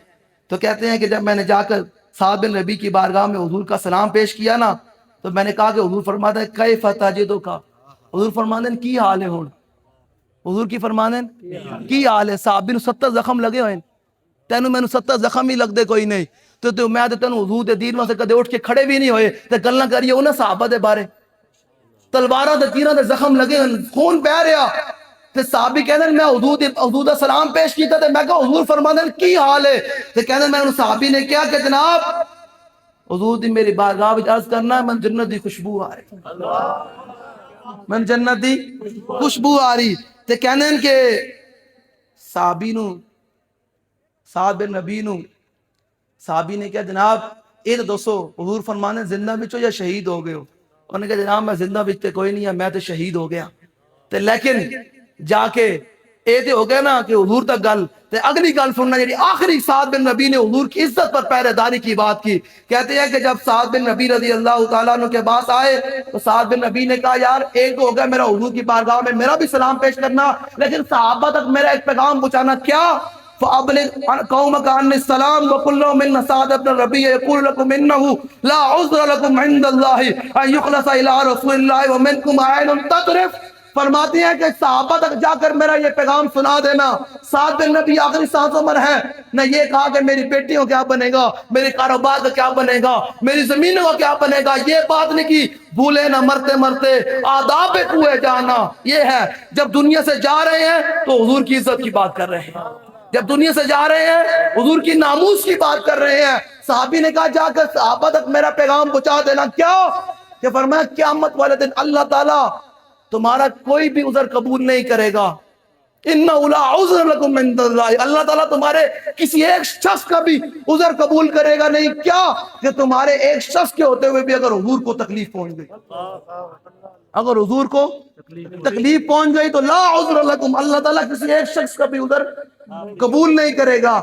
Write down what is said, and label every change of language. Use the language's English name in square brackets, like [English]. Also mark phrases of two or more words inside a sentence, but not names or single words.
[Urdu] تو کہتے ہیں کہ جب میں نے جا کر سعد بن ربیع کی بارگاہ میں حضور کا سلام پیش کیا نا تو میں نے کہا کہ حضور فرماتے ہیں [Arabic] کیف تجدک، [Urdu] حضور [Punjabi] فرماتے ہیں کی حال ہے ہن، حضور کی فرماتے ہیں کی حال ہے، صحابی نو 70 زخم لگے ہوئے، تینوں میں 70 زخم ہی لگ دے کوئی نہیں، تو میں تینوں حضور دے دین واسطے کدے اٹھ کے کھڑے بھی نہیں ہوئے تے گلاں کریے انہاں صحابہ دے بارے، تلواراں تے تیراں دے زخم لگے ہوئے، خون بہ رہا، تے صحابی کہندے میں حضور دا سلام پیش کیتا تے میں کہا حضور فرماندے ہیں کی حال ہے، تے کہندے میں انہوں صحابی نے کہا کہ جناب حضور دی میری بارگاہ وچ عرض کرنا من جنت دی خوشبو آ رہی، من جنت دی خوشبو آ رہی، تے کہندے کہ صحابی نو سعد بن ربیع نو صحابی نے کہا جناب یہ تو دوستو حضور فرمانے زندہ بچو یا شہید ہو گئے ہو، [Urdu] انہوں نے کہا جناب میں زندہ بچتے کوئی نہیں ہے، میں تو شہید ہو گیا، [Punjabi] تے لیکن جا کے اے تے ہو گیا نا کہ حضور تک گل، تے اگلی گل سننا جی آخری [Urdu] سعد بن ربیع نے حضور کی عزت پر پہرے داری کی بات کی۔ کہتے ہیں کہ جب سعد بن ربیع رضی اللہ تعالیٰ عنہ کے پاس آئے تو سعد بن ربیع نے کہا یار ایک ہو گیا میرا حضور کی بارگاہ میں میرا بھی سلام پیش کرنا، لیکن صحابہ تک میرا ایک پیغام پہنچانا، کیا؟ [Arabic] فَأَبْلِغْ قَوْمَكَ عَنِّي السَّلَامَ وَقُلْ لَهُمْ إِنَّ سَعْدَ بْنَ الرَّبِيعِ يَقُولُ لَكُمْ إِنَّهُ لَا عُذْرَ لَكُمْ عِنْدَ اللَّهِ أَن يُخْلَصَ إِلَىٰ رَسُولِ اللَّهِ وَمِنْكُمْ عَيْنٌ تَذْرِفُ۔ [Urdu] فرماتے ہیں کہ صحابہ تک جا کر میرا یہ پیغام سنا دینا، سعد بن ربیع آخری سانسوں پر ہے، نہ یہ کہا کہ میری بیٹیوں کیا بنے گا، میرے کاروبار کا کیا بنے گا، میری زمینوں کا کیا بنے گا، یہ بات نہیں کی، بھولے نہ مرتے مرتے آداب کوئے جانا، یہ ہے جب دنیا سے جا رہے ہیں تو حضور کی عزت کی بات کر رہے ہیں، جب دنیا سے جا رہے ہیں حضور کی ناموس کی بات کر رہے ہیں۔ صحابی نے کہا جا کر صحابہ تک میرا پیغام پہنچا دینا، کیا کہ فرمایا قیامت والے دن اللہ تعالیٰ تمہارا کوئی بھی عذر قبول نہیں کرے گا، [Arabic] اِنَّهُ لَا عُذْرَ لَكُمْ عِنْدَ اللَّهِ، [Urdu] اللہ تعالیٰ تمہارے کسی ایک شخص کا بھی عذر قبول کرے گا نہیں، کیا کہ تمہارے ایک شخص کے ہوتے ہوئے بھی اگر حضور کو تکلیف پہنچ گئی، اگر حضور کو تکلیف پہنچ گئی تو [Arabic] لا عذر لکم، [Urdu] اللہ تعالیٰ کسی ایک شخص کا بھی عذر قبول نہیں کرے گا۔